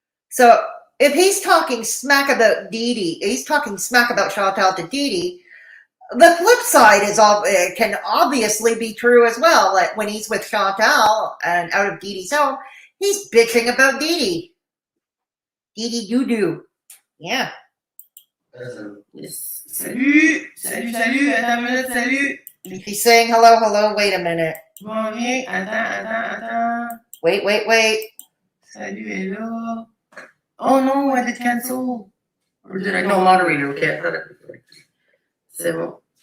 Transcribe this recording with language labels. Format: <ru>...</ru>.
<en>So if he's talking smack about Deedee, he's talking smack about Chantal to Deedee, the flip side is can obviously be true as well. Like when he's with Chantal and out of Deedee's home, he's bitching about Deedee. Deedee-doo-doo. Yeah. Yes.</en> <fr>Salut, salut, salut, attends une minute, salut.</fr> <en>He's saying hello, hello, wait a minute.</en> <fr>Bon, viens, attends.</fr> <en>Wait. Salut, hello. Oh no, I did cancel. Or did I? No, moderator, okay.</en> <fr>C'est bon.</fr>